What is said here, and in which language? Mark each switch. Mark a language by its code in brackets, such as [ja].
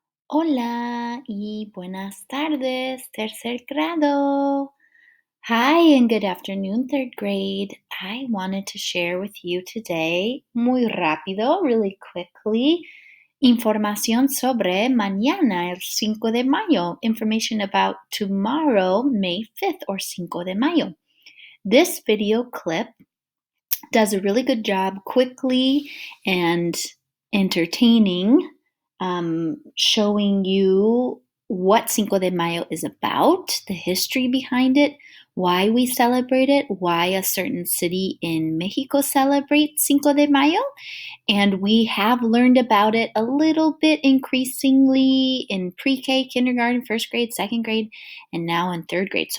[es] Hola y buenas tardes, tercer grado. [en] Hi and good afternoon, third grade. I wanted to share with you today, [es] muy rápido, [en] really quickly, [es] información sobre mañana, el 5 de mayo. [en] Information about tomorrow, May 5th or 5 de mayo. This video clip does a really good job quickly and entertaining, showing you what Cinco de Mayo is about, the history behind it, why we celebrate it, why a certain city in Mexico celebrates Cinco de Mayo, and we have learned about it a little bit increasingly in pre-K, kindergarten, first grade, second grade, and now in third grade.